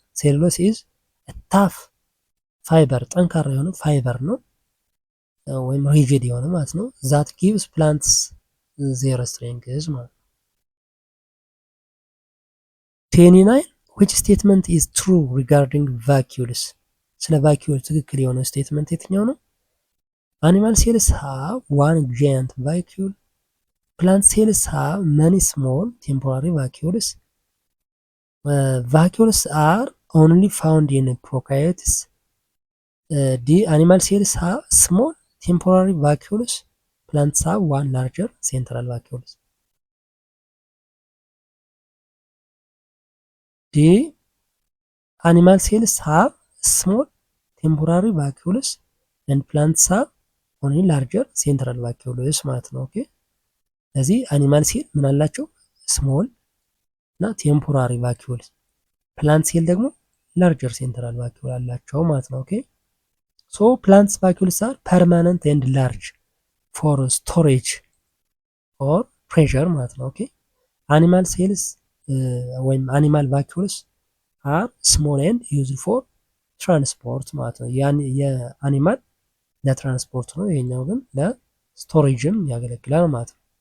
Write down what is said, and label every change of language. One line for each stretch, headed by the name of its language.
English: ሴሉሎስ ኢዝ ታፍ ፋይበር
Amharic: ጠንካራ የሆነ ፋይበር ነው ወይም ሪጂድ የሆነ ማለት ነው።
English: ዛት ጊቭስ ፕላንትስ ዜር ስትሬንግዝ
Amharic: ማለት ነው።
English: 29 which statement is true regarding vacuoles?
Amharic: ስለ ቫኪዩል ትክክል የሆነ ስቴትመንት የትኛው ነው?
English: animal cells have one giant vacuole. Plant cells have many small temporary vacuoles. Vacuoles are only found in prokaryotes. D animal cells have small temporary vacuoles. Plants have one larger central vacuoles. D animal cells have small temporary vacuoles and plants have only larger central vacuoles
Amharic: ማለት ነው። ኦኬ ስለዚህ አኒማል ሴል ምን አላቸው? ስሞል እና ቴምፖራሪ ቫኪዩል፣ ፕላንት ሴል ደግሞ ላርጀር ሴንትራል ቫኪዩል አላቸው ማለት ነው። ኦኬ
English: ሶ ፕላንትስ ቫክዩልስ አር ፐርማነንት ኤንድ ላርጅ ፎር ስቶሬጅ ኦር ፕሬሸር
Amharic: ማለት ነው። ኦኬ
English: አኒማል ሴልስ ወይም አኒማል ቫክዩልስ አር ስሞል ኤንድ ዩዝድ ፎር ትራንስፖርት ማለት ነው።
Amharic: የአኒማል ለትራንስፖርት ነው፣ ይሄኛው ግን ለስቶሬጅም ያገለግላል ማለት ነው።